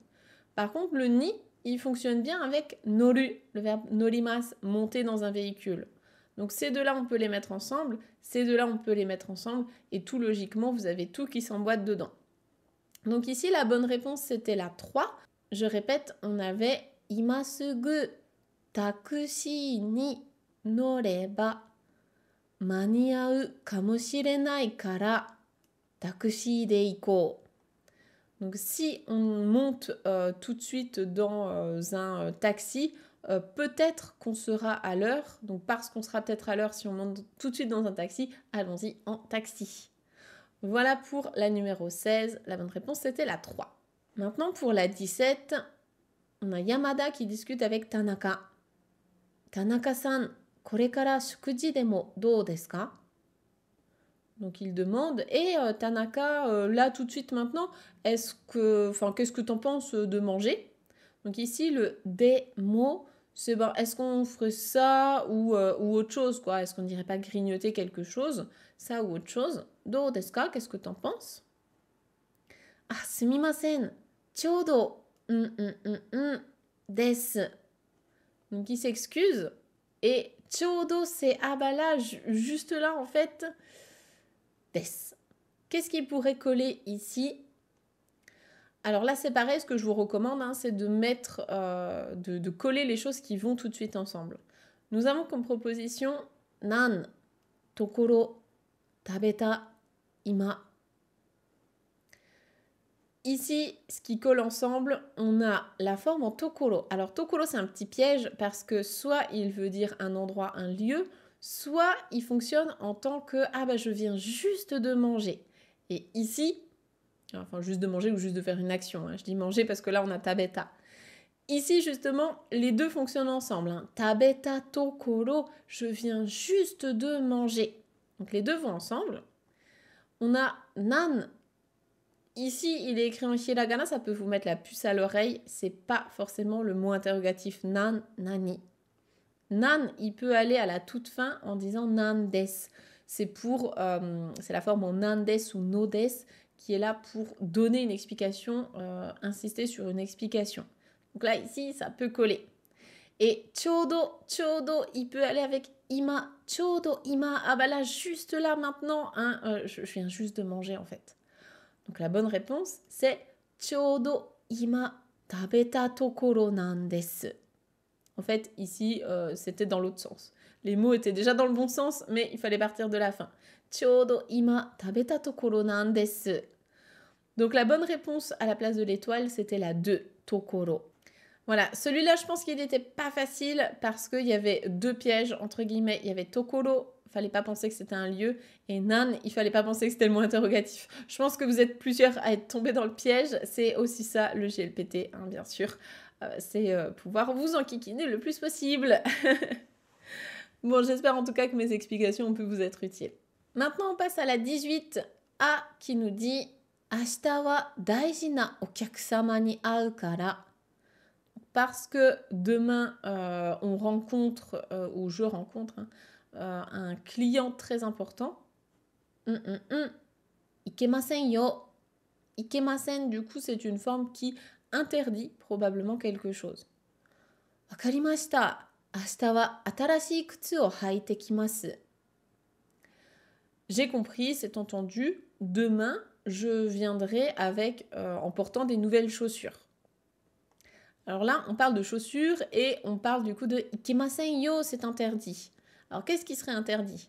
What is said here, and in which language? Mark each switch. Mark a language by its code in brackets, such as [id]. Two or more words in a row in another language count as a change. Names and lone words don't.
[fr] Par contre, le ni, il fonctionne bien avec noru, le verbe norimasu, monter dans un véhicule. Donc ces deux-là, on peut les mettre ensemble, ces deux-là, on peut les mettre ensemble, et tout logiquement, vous avez tout qui s'emboîte dedans. Donc ici, la bonne réponse, c'était la 3. Je répète, on avait [ja] 今すぐタクシーに乗れば間に合うかもしれないからタクシーで行こう. [fr] Donc si on monte tout de suite dans un taxi, peut-être qu'on sera à l'heure. Donc parce qu'on sera peut-être à l'heure si on monte tout de suite dans un taxi, allons-y en taxi. Voilà pour la numéro 16. La bonne réponse, c'était la 3. Maintenant, pour la 17, on a Yamada qui discute avec Tanaka. [ja] 田中さん、これから食事でもどうですか? [fr] Donc il demande, et Tanaka, là tout de suite maintenant, qu'est-ce que t'en penses de manger? Donc ici, le demo, c'est est-ce qu'on ferait ça ou autre chose, quoi? Est-ce qu'on dirait pas grignoter quelque chose? Ça ou autre chose? [ja] どうですか? [fr] Qu'est-ce que t'en penses? [ja] あ、すみません、ちょうど、です. [fr] Donc il s'excuse, et choudo, c'est ah bah là, juste là en fait. Qu'est-ce qui pourrait coller ici? Alors là, c'est pareil, ce que je vous recommande, c'est de mettre, de coller les choses qui vont tout de suite ensemble. Nous avons comme proposition [ja] なん、ところ、食べた, [fr] ima. Ici, ce qui colle ensemble, on a la forme en tokoro. Alors tokoro, c'est un petit piège parce que soit il veut dire un endroit, un lieu, soit il fonctionne en tant que « Ah bah je viens juste de manger ». Et ici, enfin juste de manger ou juste de faire une action, je dis manger parce que là on a tabeta. Ici justement, les deux fonctionnent ensemble. [ja] 食べたところ, [fr] je viens juste de manger. Donc les deux vont ensemble. On a nan. Ici, il est écrit en hiragana, ça peut vous mettre la puce à l'oreille. C'est pas forcément le mot interrogatif nan, nani. Nan, il peut aller à la toute fin en disant [ja] なんです. [fr] C'est la forme en [ja] なんです [fr] ou [ja] のです [fr] qui est là pour donner une explication, insister sur une explication. Donc là, ici, ça peut coller. Et chodo, il peut aller avec ima, [ja] ちょうど、今. [fr] Ah bah là, juste là maintenant, je viens juste de manger en fait. Donc la bonne réponse, c'est chodo, [ja] 今、食べたところなんです. [fr] En fait, ici, c'était dans l'autre sens. Les mots étaient déjà dans le bon sens, mais il fallait partir de la fin. [ja] ちょうど今食べたところなんです. [fr] Donc la bonne réponse à la place de l'étoile, c'était la 2, tokoro. Voilà, celui-là, je pense qu'il n'était pas facile parce qu'il y avait deux pièges, entre guillemets. Il y avait tokoro, il ne fallait pas penser que c'était un lieu, et nan, il ne fallait pas penser que c'était le mot interrogatif. Je pense que vous êtes plusieurs à être tombés dans le piège. C'est aussi ça, le GLPT, bien sûr. C'est pouvoir vous enquiquiner le plus possible. Bon, j'espère en tout cas que mes explications ont pu vous être utiles. Maintenant, on passe à la 18 A qui nous dit « [ja] 明日は大事なお客様に会うから [fr] » parce que demain, on rencontre, ou je rencontre, un client très important. [ja] いけませんよ. [fr] Ikemasen, du coup, c'est une forme qui interdit probablement quelque chose. [ja] わかりました。明日は新しい靴を履いてきます. [fr] J'ai compris, c'est entendu. Demain, je viendrai en portant des nouvelles chaussures. Alors là, on parle de chaussures et on parle du coup de [ja] いけませんよ, [fr] c'est interdit. Alors qu'est-ce qui serait interdit?